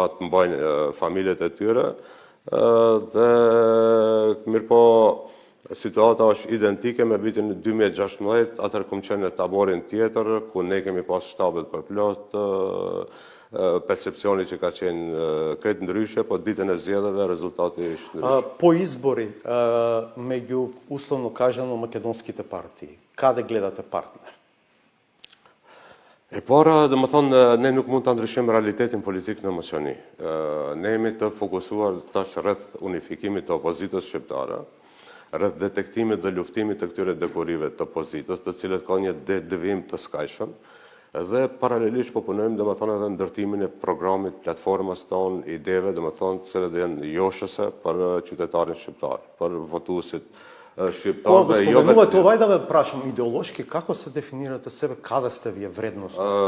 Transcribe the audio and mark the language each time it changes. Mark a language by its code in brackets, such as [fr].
[sq] mbajnë familjet e tyre, dhe mirëpo situata është identike me vitin 2016, atëherë kam qenë në taborin tjetër, ku ne kemi pas shtabet përplot, percepcioni që ka qenë krejt ndryshe, po ditën e zgjedhjeve rezultati është ndryshe. [mk] По избори меѓу условно кажано македонските партии, каде гледате партнер? [sq] E para, domethënë, ne nuk mund ta ndryshojmë realitetin politik në Maqedoni. Ne jemi të fokusuar tash rreth unifikimit të opozitës shqiptare, rreth detektimit dhe luftimit të këtyre dekorive të opozitës, të cilët kanë një devijim të skajshëm. Dhe paralelisht po punojmë domethënë edhe ndërtimin e programit, platformës tonë, ideve, domethënë të cilët janë joshëse për qytetarin shqiptar, për votuesit shqiptar dhe jo vetëm. [mk] Овај да ве прашам идеолошки како се дефинирате себе, каде сте вие вредносно?